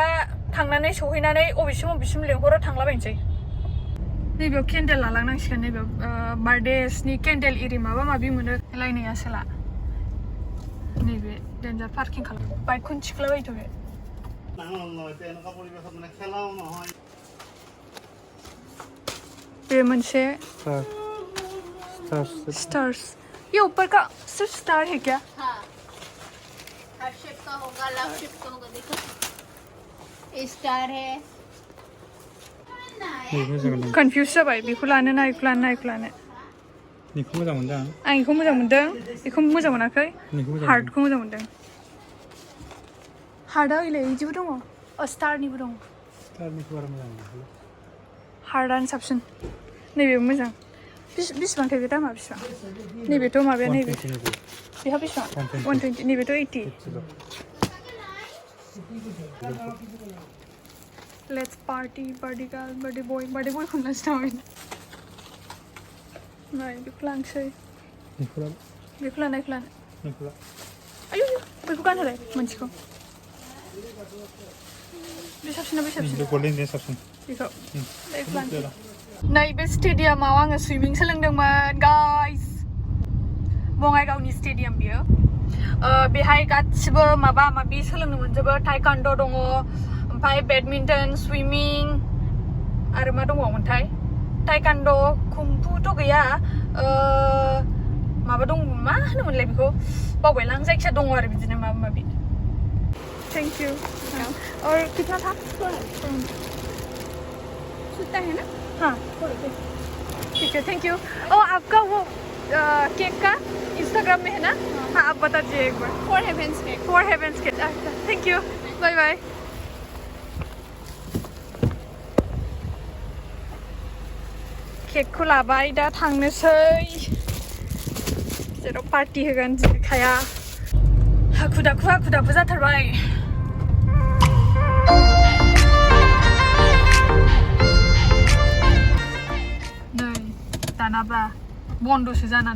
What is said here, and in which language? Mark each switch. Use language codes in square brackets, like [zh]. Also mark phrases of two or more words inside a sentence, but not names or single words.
[brx] थांनानै सहैनानै अबेसिम लेंहरो थांलाबायनोसै नैबेयाव केन्डेल लालांनांसिगोन नैबेयाव बार्थडेसनि केन्डेल इरि माबा माबि मोनो लायनाया सोला नैबे डेन्जार पार्किं खालाम बाइकखौनो थिखोलाबायथ' बे मोनसे [hi] स्टार्स ये ऊपर का सिर्फ स्टार है क्या हर शेप का होगा लव शेप का होगा देखो स्टार है [brx] कन्फ्यूज जाबाय बेखौ लानो ना बेखौ लानो बेखौ मोजां मोनदों आं बेखौ मोजां मोनदों बेखौ मोजां मोनाखै हार्टखौ मोजां मोनदों हार्टआ ओइलाय बिदिबो दङ स्टारनिबो दङ स्टारनिखौ बारा मोजां मोनाखै हार्टआनो साबसिन नैबेबो मोजां बेसेबांथाय बे दामा बेसेबां नैबेथ' माबाया नैबे बेहा बेसेबां 120 नैबेथ' 80 [en] Let's party girl, birthday boy [brx] खौनो लानोसै नामा बेखौ लानोसै बेखौ लानो आयु बेखौ गानहोलाय मोनसेखौ बे साबसिन बेखौ लानोसै नैबे स्टेडियामाव आङो सुइमिं सोलोंदोंमोन गाइस बङाइगावनि स्टेडियाम बियो बेहाय गासिबो माबा माबि सोलोंनो मोनजोबो टाइकान्ड' दङ ओमफ्राय बेडमिन्टन सुइमिं आरो मा दंबावोमोनथाय टाइकान्ड' कुंफुथ' गैया माबा दं मा होनोमोनलाय बेखौ बावबायलां जायखिया दङ आरो बिदिनो माबा माबि [en] thank you [hi] और कितना था छूता है ना हाँ ठीक है [en] thank you [hi] ओ आपका वो केक का इंस्टाग्राम में है ना हाँ आप बता दीजिए एक बार फॉर हेवेंस केक [en] thank you bye bye [brx] केकखौ लाबाय दा थांनोसै जेराव पार्टि होगोन दिखाया हाखु दाखु जाथारबाय नै दानाबा बन्द'सो जानानै